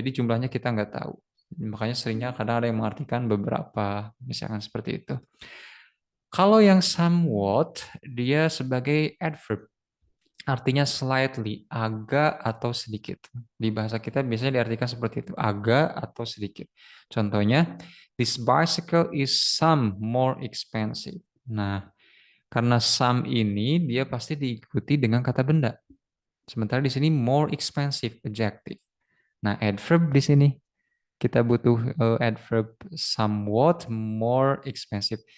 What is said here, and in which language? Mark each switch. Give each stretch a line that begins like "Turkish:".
Indonesian: Jadi jumlahnya kita nggak tahu. Makanya seringnya kadang ada yang mengartikan beberapa, misalkan seperti itu. Kalau yang somewhat, dia sebagai adverb. Artinya slightly, agak atau sedikit. Di bahasa kita biasanya diartikan seperti itu, agak atau sedikit.
English: Contohnya, this bicycle is some more expensive.
Indonesian: Nah, karena some ini dia pasti diikuti dengan kata benda. Sementara di sini more expensive adjective. Nah, adverb di sini kita butuh adverb
English: somewhat more expensive.